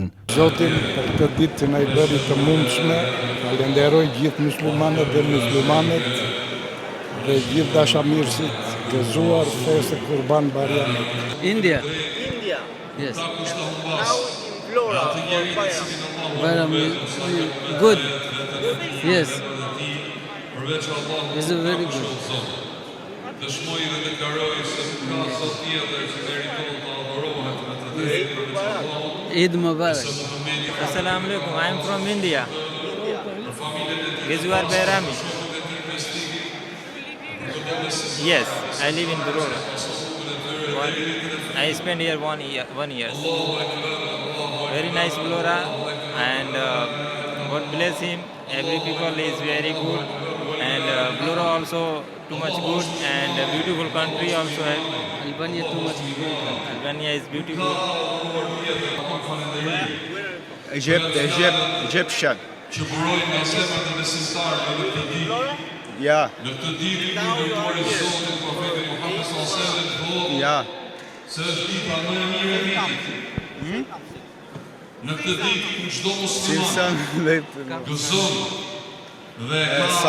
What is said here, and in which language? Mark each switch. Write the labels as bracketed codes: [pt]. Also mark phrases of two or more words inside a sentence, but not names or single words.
[sq] Zotin për këtë ditë që na i bëri të mundshme, falenderoj gjithë muslimanët dhe muslimanet dhe gjithë dashamirësit gëzuar festë Kurban Bajramit. [en] India. Yes. Vlora, Bajram good. Yes. It's a very good. [sq] Dëshmoj dhe deklaroj se ka sot tjetër që meritohet të adhurohet me të drejtë. [ar] عيد مبارك. السلام عليكم, [en] I am from India. [sq] Gëzuar Bajrami. [en] Yes, I live in Vlora. I spent here 1 year. Very nice Vlora, and God bless him. Every people is very good, and Vlora also too much good, and a beautiful country also. Albania too much good. Albania is beautiful. Egyptian. [sq] Që burojnë nga zemrat e besimtarëve në këtë ditë. Ja. Në këtë ditë i ndërtuar i Zotit profetit Muhammed [ar] صلى الله عليه وسلم [sq] thotë Ja. se është dita më e mirë e vitit. Në këtë ditë ku çdo musliman gëzon dhe ka